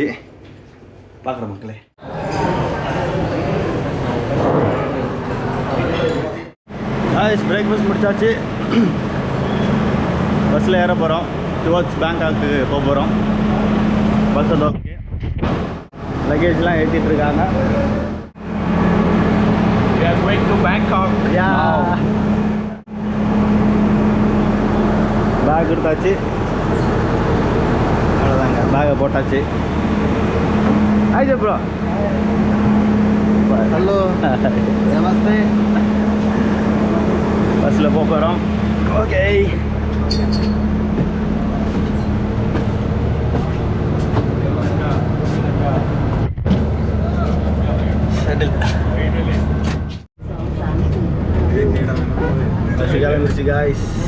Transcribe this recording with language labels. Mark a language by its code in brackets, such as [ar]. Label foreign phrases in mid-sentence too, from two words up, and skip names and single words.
[ta] பார்க்குற மக்களே. [en] guys breakfast [ta] முடிச்சாச்சு. பஸ்ஸில் ஏற போகிறோம். டுவர்ட்ஸ் பேங்காக்கு போக போகிறோம். பஸ் வந்து ஓகே. லக்கேஜ்லாம் ஏற்றிட்டு இருக்காங்க. [en] We are going to Bangkok. [ta] பேக் எடுத்தாச்சு. அவ்வளோதாங்க, பேக்கை போட்டாச்சு. ஆயிடுச்சு ப்ரோ. [hi] हेलो नमस्ते. [ta] பஸ்ஸில் போக போகிறோம். [en] okay settle. [ta] பஸ் கிளம்பிடுச்சு காய்ஸ்.